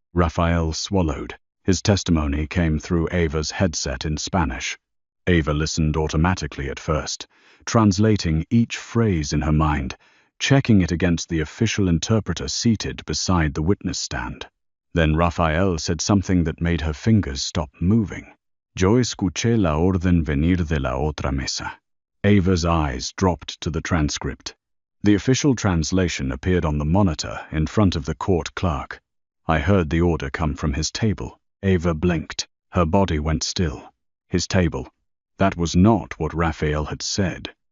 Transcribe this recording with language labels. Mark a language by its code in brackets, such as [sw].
[en] Rafael swallowed. His testimony came through Ava's headset in Spanish. Ava listened automatically at first, translating each phrase in her mind, checking it against the official interpreter seated beside the witness stand. Then Rafael said something that made her fingers stop moving. [es] "Yo escuché la orden venir de la otra mesa." [en] Ava's eyes dropped to the transcript. The official translation appeared on the monitor in front of the court clerk. "I heard the order come from his table." Ava blinked. Her body went still. His table. That was not what Rafael had said.